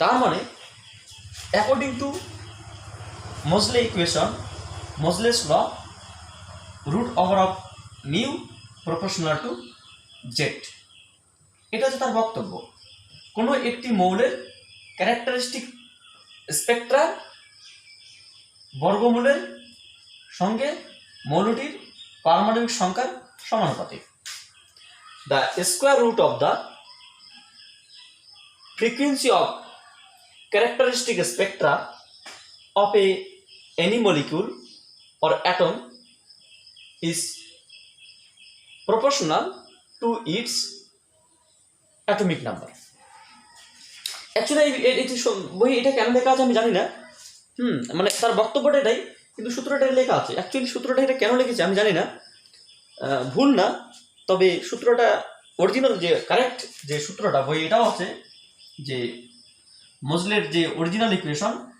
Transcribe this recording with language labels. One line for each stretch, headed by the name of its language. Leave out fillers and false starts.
Bangla: তার মানে
English: according to Moseley equation, Moseley's law, root over of mu proportional to Z,
Bangla: এটা হচ্ছে তার বক্তব্য। কোনো একটি মৌলের ক্যারেক্টারিস্টিক স্পেকট্রা বর্গমূলের সঙ্গে মৌলটির পারমাণবিক সংখ্যার সমানুপাতিক।
English: The square root of the frequency of characteristic spectra of any molecule or atom is proportional to its atomic number.
Bangla: Actually বই এটা কেন লেখা আছে আমি জানি না, মানে তার বক্তব্যটা এটাই, কিন্তু সূত্রটা লেখা আছে। অ্যাকচুয়ালি সূত্রটা এটা কেন লিখেছে আমি জানি না, ভুল না, তবে সূত্রটা অরিজিনাল যে কারেক্ট যে সূত্রটা বই এটাও আছে যে মোজলের যে অরিজিনাল ইকুয়েশন,